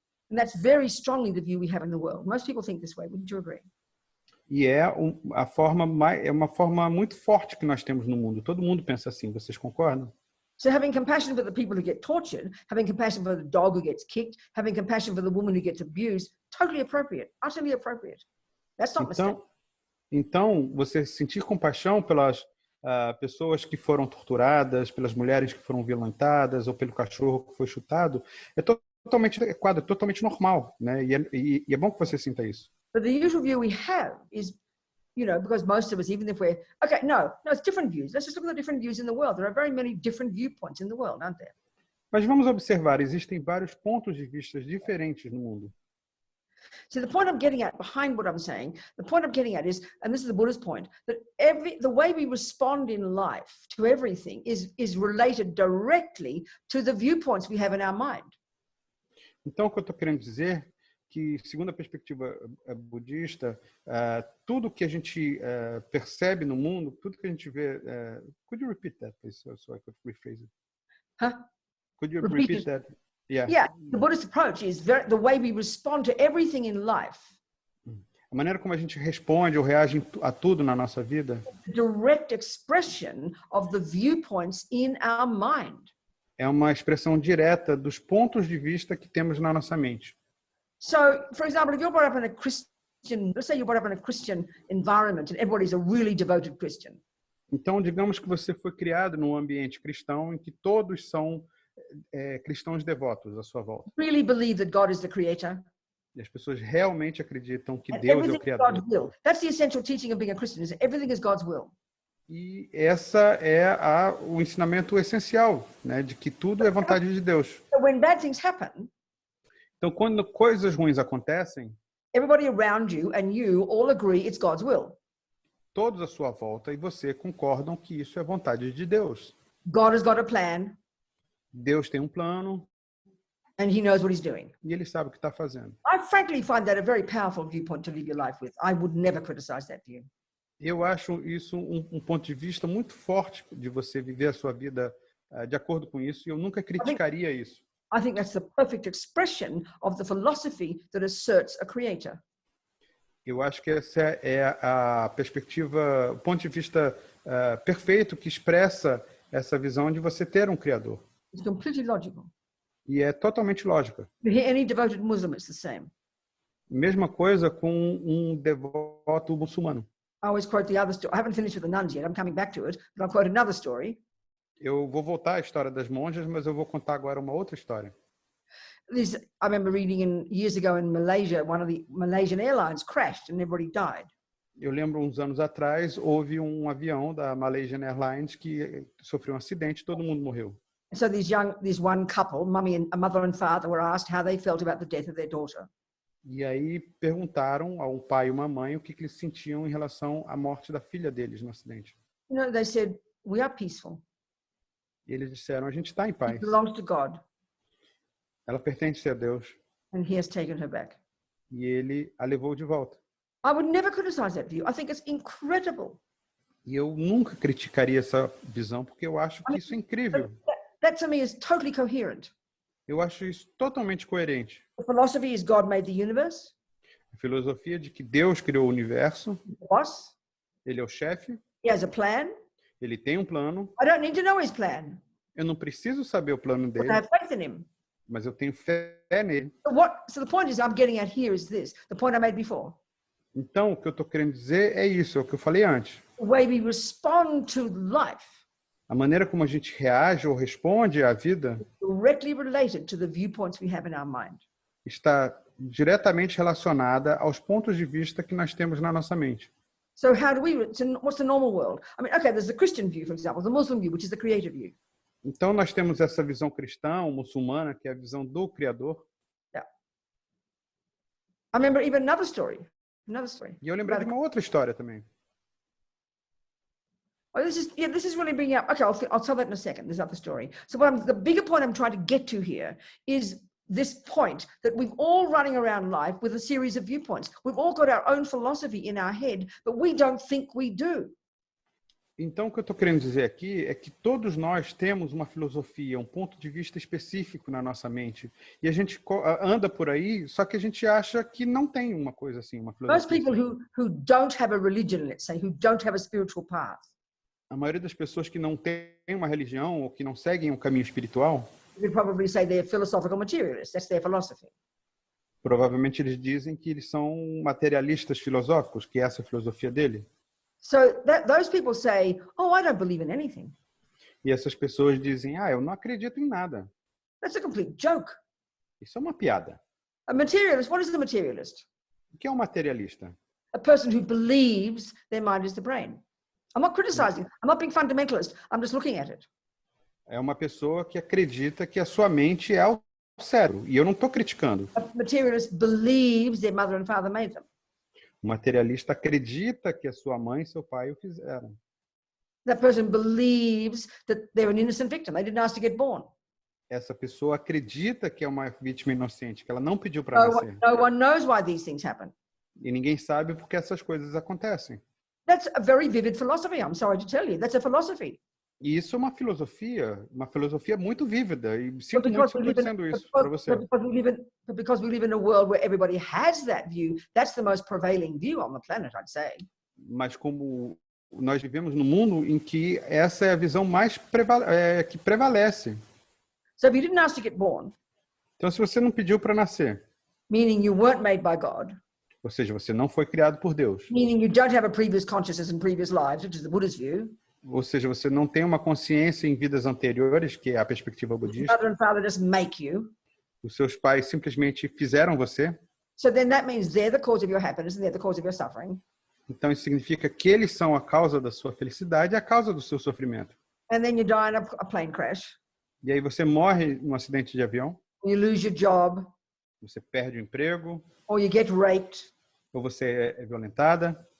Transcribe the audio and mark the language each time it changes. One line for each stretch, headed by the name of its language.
English: And that's very strongly the view we have in the world. Most people think this way. Wouldn't you agree?
Portuguese: E é uma forma muito forte que nós temos no mundo. Todo mundo pensa assim. Vocês concordam?
English: So having compassion for the people who get tortured, having compassion for the dog who gets kicked, having compassion for the woman who gets abused, totally appropriate, utterly appropriate. That's not mistaken.
Portuguese: Então, você sentir compaixão pelas pessoas que foram torturadas, pelas mulheres que foram violentadas ou pelo cachorro que foi chutado, é totalmente adequado, é totalmente normal, né? E é bom que você sinta isso.
English: But the usual view we have is, you know, because most of us, even if we're, okay, no, it's different views. Let's just look at the different views in the world. There are very many different viewpoints in the world, aren't there?
Portuguese: Mas vamos observar, existem vários pontos de vista diferentes no mundo.
English: So the point I'm getting at behind what I'm saying, the point I'm getting at is, and this is the Buddha's point, that the way we respond in life to everything is related directly to the viewpoints we have in our mind.
Portuguese: Então, o que eu estou querendo dizer que, segundo a perspectiva budista, tudo que a gente percebe no mundo, tudo que a gente vê...
English: could you repeat that, please, so I could rephrase it? Huh? Could you repeat that? Yeah, the Buddhist approach is the way we respond to everything in life.
Portuguese: A maneira como a gente responde ou reage a tudo na nossa vida
English: Direct expression of the viewpoints in our mind.
Portuguese: É uma expressão direta dos pontos de vista que temos na nossa mente.
English: So, for example, if you're brought up in a Christian, let's say you're brought up in a Christian environment and everybody's a really devoted Christian.
Portuguese: Então, digamos que você foi criado num ambiente cristão em que todos são cristãos devotos à sua volta.
English: Really believe that God is the creator.
Portuguese: E as pessoas realmente acreditam que Deus é o Criador.
English: God's will. That's the essential teaching of being a Christian, is everything is God's will.
Portuguese: E essa é o ensinamento essencial, né, de que tudo é vontade de Deus.
English: So when bad things happen,
Portuguese: então, quando coisas ruins acontecem,
English: everybody around you and you all agree it's God's will.
Portuguese: Todos à sua volta e você concordam que isso é vontade de Deus.
English: God has got a plan.
Portuguese: Deus tem um plano.
English: And he knows what he's doing.
Portuguese: E ele sabe o que está fazendo.
English: I frankly find that a very powerful viewpoint to live your life with. I would never criticize that view.
Portuguese: Eu acho isso um ponto de vista muito forte de você viver a sua vida de acordo com isso, e eu nunca criticaria isso.
English: I think that's the perfect expression of the philosophy that asserts a creator.
Portuguese: Eu acho que essa é a perspectiva, o ponto de vista perfeito que expressa essa visão de você ter um criador.
English: It's completely logical.
Portuguese: E é totalmente lógica.
English: Any devoted Muslim, it's the same.
Portuguese: Mesma coisa com um devoto muçulmano.
English: I always quote the other story. I haven't finished with the nuns yet. I'm coming back to it, but I'll quote another story.
Portuguese: Eu vou voltar à história das monjas, mas eu vou contar agora uma outra história.
English: I remember reading years ago in Malaysia, one of the Malaysian airlines crashed and everybody died.
Portuguese: Eu lembro uns anos atrás, houve um avião da Malaysian Airlines que sofreu um acidente e todo mundo morreu.
English: So this one couple, a mother and father, were asked how they felt about the death of their daughter.
Portuguese: E aí perguntaram ao pai e uma mãe o que eles sentiam em relação à morte da filha deles no acidente.
English: You know, they said, "We are peaceful.
Portuguese: E eles disseram, a gente está em paz.
English: It belongs to God,
Portuguese: Ela pertence a Deus.
English: and He has taken her back."
Portuguese: E ele a levou de volta.
English: I would never criticize that view. I think it's incredible.
Portuguese: E eu nunca criticaria essa visão, porque eu acho que isso é incrível.
English: That to me is totally coherent.
Portuguese: Eu acho isso totalmente coerente.
English: The philosophy is God made the universe.
Portuguese: A filosofia de que Deus criou o universo,
English: The boss.
Portuguese: ele é o chefe,
English: He has a plan.
Portuguese: ele tem um plano.
English: I don't need to know his plan,
Portuguese: Eu não preciso saber o plano
English: but I
Portuguese: dele,
English: have faith in him.
Portuguese: mas eu tenho fé nele.
English: So the point is I'm getting at here is this, the point I made before.
Portuguese: Então, o que eu estou querendo dizer é isso, é o que eu falei antes.
English: The way we respond to life
Portuguese: A maneira como a gente reage ou responde à vida
English: directly related to the viewpoints we have in our mind.
Portuguese: está diretamente relacionada aos pontos de vista que nós temos na nossa mente.
English: So what's the normal world? I mean, okay, there's the Christian view, for example, the Muslim view, which is the creative view.
Portuguese: Então, nós temos essa visão cristã, ou muçulmana, que é a visão do Criador. Yeah.
English: I remember even another story.
Portuguese: E eu lembrei de uma outra história também.
English: Oh, this is really bringing up. Okay, I'll tell that in a second. This other story. So the bigger point I'm trying to get to here is this point that we've all running around life with a series of viewpoints. We've all got our own philosophy in our head, but we don't think we do.
Portuguese: Então, o que eu estou querendo dizer aqui é que todos nós temos uma filosofia, um ponto de vista específico na nossa mente. E a gente anda por aí, só que a gente acha que não tem uma coisa assim, uma
English: Most
Portuguese: filosofia.
English: people who don't have a religion, let's say, who don't have a spiritual path,
Portuguese: A maioria das pessoas que não tem uma religião ou que não seguem um caminho espiritual,
English: you'd probably say they're philosophical materialists. That's their philosophy.
Portuguese: provavelmente eles dizem que eles são materialistas filosóficos, que é essa a filosofia dele.
English: So those people say, "Oh, I don't believe in anything."
Portuguese: E essas pessoas dizem, eu não acredito em nada.
English: That's a complete joke.
Portuguese: Isso é uma piada.
English: A materialist, what is a materialist?
Portuguese: O que é um materialista?
English: A person who believes their mind is the brain. I'm not criticizing. I'm not being fundamentalist. I'm just looking at it.
Portuguese: É uma pessoa que acredita que a sua mente é o cérebro. E eu não estou criticando.
English: A materialist believes their mother and father made them.
Portuguese: O materialista acredita que a sua mãe e seu pai o fizeram.
English: That person believes that they're an innocent victim. They didn't ask to get born.
Portuguese: Essa pessoa acredita que é uma vítima inocente, que ela não pediu para nascer.
English: No one knows why these things happen.
Portuguese: E ninguém sabe porque essas coisas acontecem.
English: That's a very vivid philosophy. I'm sorry to tell you. That's a philosophy.
Portuguese: E isso é uma filosofia muito vívida. E sinto muito se eu estou dizendo isso para você.
English: But because we live in a world where everybody has that view, that's the most prevailing view on the planet, I'd say.
Portuguese: Mas como nós vivemos num mundo em que essa é a visão mais que prevalece.
English: So if you didn't ask to get born,
Portuguese: Então, se você não pediu para nascer,
English: meaning you weren't made by God,
Portuguese: ou seja, você não foi criado por Deus,
English: meaning you don't have a previous consciousness in previous lives, which is the Buddha's view,
Portuguese: ou seja, você não tem uma consciência em vidas anteriores, que é a perspectiva budista,
English: mother and father just make you.
Portuguese: os seus pais simplesmente fizeram você,
English: So then that means they're the cause of your happiness and they're the cause of your suffering.
Portuguese: então isso significa que eles são a causa da sua felicidade e a causa do seu sofrimento.
English: And then you die in a plane crash.
Portuguese: E aí você morre num acidente de avião,
English: You lose your job,
Portuguese: você perde o emprego,
English: or you get raped.
Portuguese: ou você é violentada.